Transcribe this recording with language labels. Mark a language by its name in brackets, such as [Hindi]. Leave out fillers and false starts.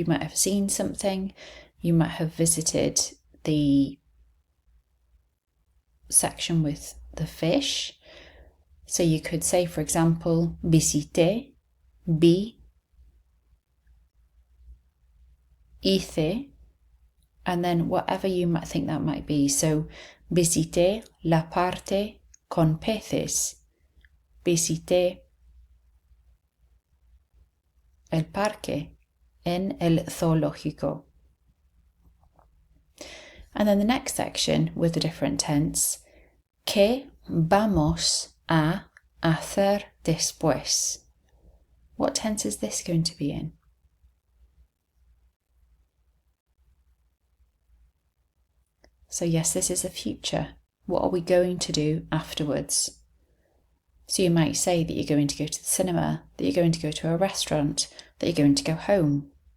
[English] You might have seen something. You might have visited the section with the fish. So you could say, for example, visité, vi, hice, and then whatever you might think that might be. [Spanish] So visité la parte con peces. Visité el parque en el zoológico. [English] And then the next section with the different tense. [Spanish] ¿Qué vamos a hacer después? [English] What tense is this going to be in? So yes, this is the future. What are we going to do afterwards? So you might say that you're going to go to the cinema, that you're going to go to a restaurant, that you're going to go home.